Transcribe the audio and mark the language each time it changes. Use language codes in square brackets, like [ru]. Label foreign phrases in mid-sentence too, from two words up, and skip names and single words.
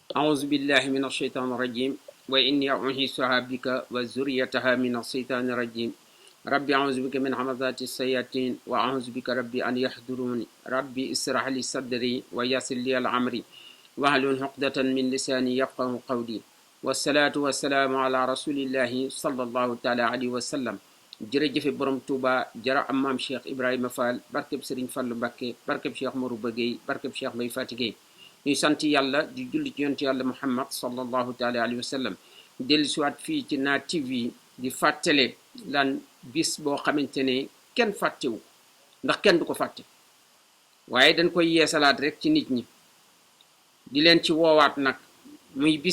[ar] أعوذ بالله من الشيطان الرجيم وإني أعيذها بك وذريتها من الشيطان الرجيم ربي أعوذ بك من همزات الشياطين وأعوذ بك ربي أن يحضروني ربي اشرح لي صدري ويسر لي أمري واحلل عقدة من لساني يفقهوا قولي والصلاة والسلام على رسول الله صلى الله تعالى عليه وسلم [wo] jërëjëf borom Touba jara am maam Cheikh Ibrahima Fall barkeb Serigne Fallou Mbacké barkeb Cheikh Marouba Gueye barkeb Cheikh Mbaye Fati Gueye ñuy sant yàlla di julli ci yonent yàlla Muhammad [ar] صلى الله تعالى عليه وسلم [wo] dellu siwaat fii ci Naa TV di fàttale lan bis boo xamante ne kenn fàttewu ndax kenn du ko fàtte waaye dañ koy yeesalaat rek ci nit ñi di leen ci woowaat nag muy bis